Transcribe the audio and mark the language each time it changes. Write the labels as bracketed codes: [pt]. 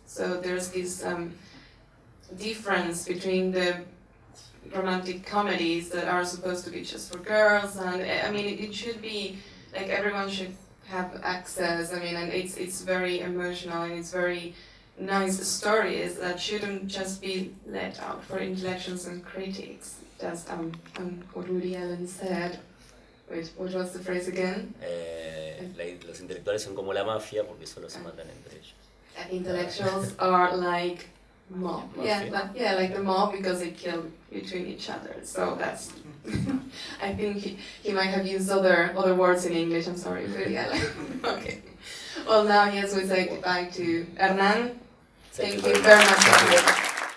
[en] So there's this difference between the romantic comedies that are supposed to be just for girls, and I mean it should be like everyone should have access. I mean, and it's very emotional and it's very nice stories that shouldn't just be let out for intellectuals and critics. That's what Woody Allen said. Wait, what was the phrase again? [es] Los intelectuales son como la mafia porque solo se matan entre ellos. [en] Intellectuals are like mob. Mafia. Like the mob because they kill between each other. So that's. I think he might have used other words in English. I'm sorry, but yeah. Okay. Well, now yes, we say goodbye to Hernan. Thank you very much.